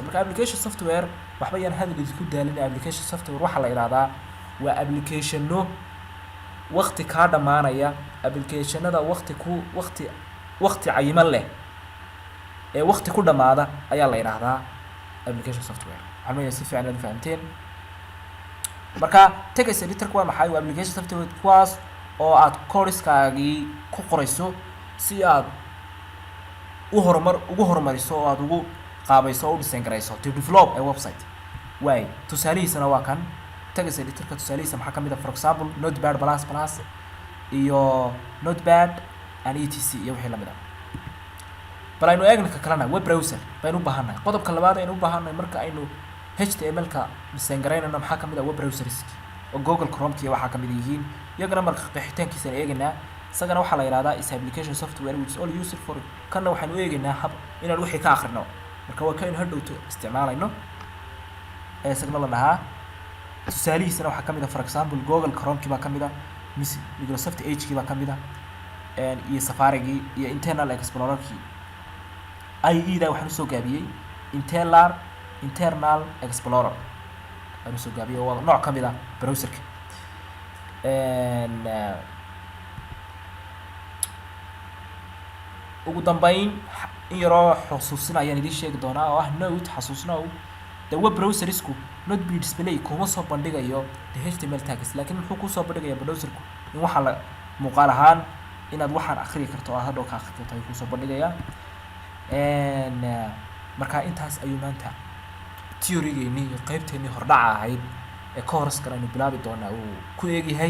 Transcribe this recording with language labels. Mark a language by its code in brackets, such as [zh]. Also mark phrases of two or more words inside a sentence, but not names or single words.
[so] marka [en] application software [so] waxba yaan hadal isku daalin. [en] application software [so] waxaa la yiraahdaa waa applicationo waqti kaa dhamaanaya, applicationada waqti cayiman leh ee waqti ku dhamaada ayaa la yiraahdaa [en] application software. [so] waxaan si fiican u fahanteen. marka text editor waa maxay? waa [en] application software [so] kuwaas oo aad codeskaagii ku qorayso si aad ugu horumariso oo aad ugu qaabayso oo u design garayso [en] to develop a website. [so] way tusaalihiisana waa kan text editorka. tusaalihiisa maxaa ka mid ah? [en] for example [so] notepad++ iyo [en] notepad and etc [so] iyo wixii lamid ah. bal aynu eegno ka kalena [en] web browser [so] baynu u baahannahay. qodobka labaad aynu u baahannahay marka aynu HTML-ka design garaynayno maxaa ka mid ah? [en] web browsers [so] oo Google Chrome-ki waxaa ka mid yihiin. iyagana marka qeexitaankiisa eegaynaa. isagana waxaa la yiraahdaa [en] is application software which is all used for [so] kana waxaanu eegaynaa hab inaan wixii ka akhrino. marka waa kaynu hadhowto isticmaalayno ee isagana la dhahaa. tusaalihiisana waxaa ka mid ah [en] for example [so] Google Chrome-ki baa ka mid ah, Microsoft Edge-ki baa ka mid ah, iyo Safari-gi iyo Internet Explorer-ki. IE-da waxaan soo gaabiyay Internet Explorer aynu soo gaabiyay waa nooc ka mid ah browserka. ugu dambeyn in yaroo xusuusina ayaan idin sheegi doonaa oo ah note xasuusnow. [en] the web browsersku not be display [so] kuma soo bandhigayo [en] the HTML tags, [so] laakiin muxuu ku soo bandhigayaa browserku in waxa la muuqaal ahaan inaad waxaan akhri karto oo hadhow ka akhri karto ay ku soo bandhigayaa. marka intaas ayuu maanta theory-geennii iyo qaybteennii hordhaca ahayd ee course-kan aynu bilaabi doonaa uu ku eegyahay.